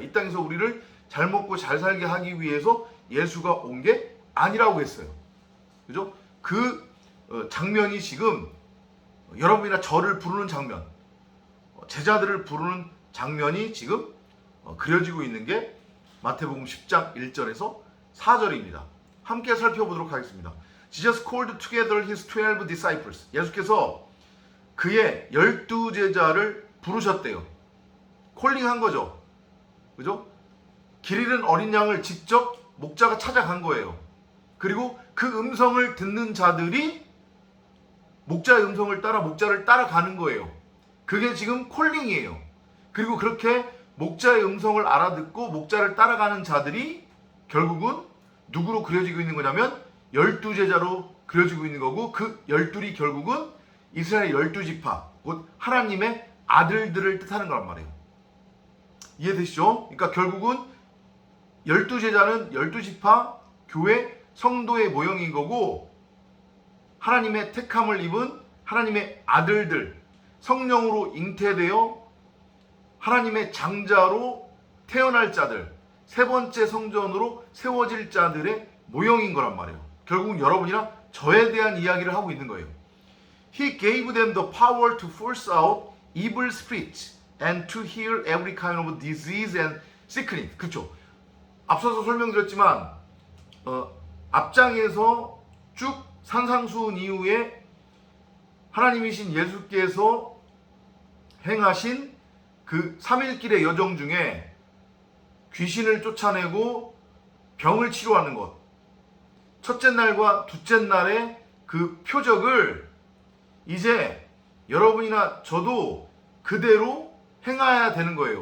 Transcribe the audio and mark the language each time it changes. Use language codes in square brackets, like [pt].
[ko] 이 땅에서 우리를 잘 먹고 잘 살게 하기 위해서 예수가 온 게 아니라고 했어요. 그죠? 그 장면이 지금 여러분이나 저를 부르는 장면, 제자들을 부르는 장면이 지금 그려지고 있는 게 마태복음 10장 1절에서 4절입니다. 함께 살펴보도록 하겠습니다. [en] Jesus called together his 12 disciples. [ko] 예수께서 그의 12 제자를 부르셨대요. 콜링한 거죠. 그죠? 길 잃은 어린 양을 직접 목자가 찾아간 거예요. 그리고 그 음성을 듣는 자들이 목자의 음성을 따라 목자를 따라가는 거예요. 그게 지금 콜링이에요. 그리고 그렇게 목자의 음성을 알아듣고 목자를 따라가는 자들이 결국은 누구로 그려지고 있는 거냐면 12제자로 그려지고 있는 거고, 그 12이 결국은 이스라엘 12지파, 곧 하나님의 아들들을 뜻하는 거란 말이에요. 이해되시죠? 그러니까 결국은 12제자는 12지파 교회 성도의 모형인 거고, 하나님의 택함을 입은 하나님의 아들들, 성령으로 잉태되어 하나님의 장자로 태어날 자들, 세 번째 성전으로 세워질 자들의 모형인 거란 말이에요. 결국은 여러분이랑 저에 대한 이야기를 하고 있는 거예요. [en] He gave them the power to force out evil spirits and to heal every kind of disease and sickness. [ko] 그렇죠. 앞서서 설명드렸지만 앞장에서 쭉 산상수훈 이후에 하나님이신 예수께서 행하신 그 3일길의 여정 중에 귀신을 쫓아내고 병을 치료하는 것, 첫째 날과 둘째 날의 그 표적을 이제 여러분이나 저도 그대로 행해야 되는 거예요.